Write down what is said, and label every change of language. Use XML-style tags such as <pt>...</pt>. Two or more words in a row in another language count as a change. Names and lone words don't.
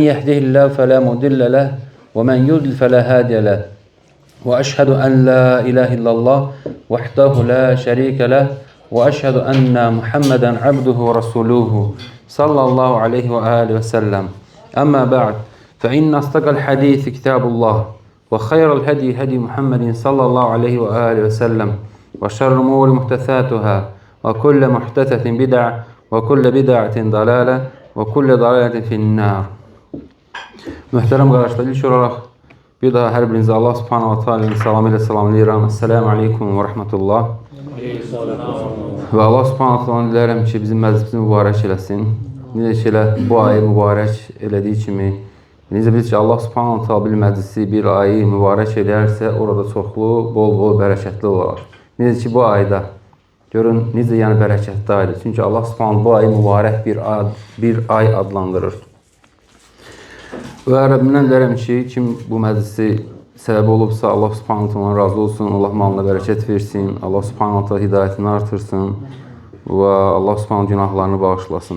<ar>يهده الله فلا مضل له ومن يضلل فلا هادي له وأشهد أن لا إله إلا الله وحده لا شريك له وأشهد أن محمدا عبده ورسوله صلى الله عليه وآله وسلم أما بعد فإن أصدق الحديث كتاب الله وخير الهدي هدي محمد صلى الله عليه وآله وسلم وشر الأمور محدثاتها وكل محدثة بدعة وكل بدعة ضلالة وكل ضلالة في النار.</ar> <az>Möhtərəm qardaşlar, ilk olaraq bir daha hər birinizə</az> <ar>الله سبحانه وتعالى</ar> <az>salamı ilə salamlayıram.</az> <ar>السلام عليكم ورحمة الله.</ar> <az>Və</az> <ar>الله سبحانه وتعالى</ar> <az>diləyirəm ki, bizim məclisimizi mübarək eləsin. Necə ki, bu ayı mübarək elədiyi kimi, necə bilir ki,</az> <ar>الله سبحانه وتعالى</ar> <az>bir məclisi, bir ayı mübarək eləyərsə, orada çoxlu, bol-bol bərəkətli olar. Necə ki, bu ayda, görün, necə yəni bərəkətli aydır. Çünki</az> <ar>الله سبحانه</ar> <az>bu ayı mübarək bir ay adlandırır. Və Rəbbimdən diləyirəm ki, kim bu məclisi səbəbi olubsa,</az> <ar>الله سبحانه تعالى</ar> <az>razı olsun, Allah malına bərəkət versin,</az> <ar>الله سبحانه تعالى</ar> <az>hidayətini artırsın və</az> <ar>الله سبحانه</ar> <az>günahlarını bağışlasın.</az>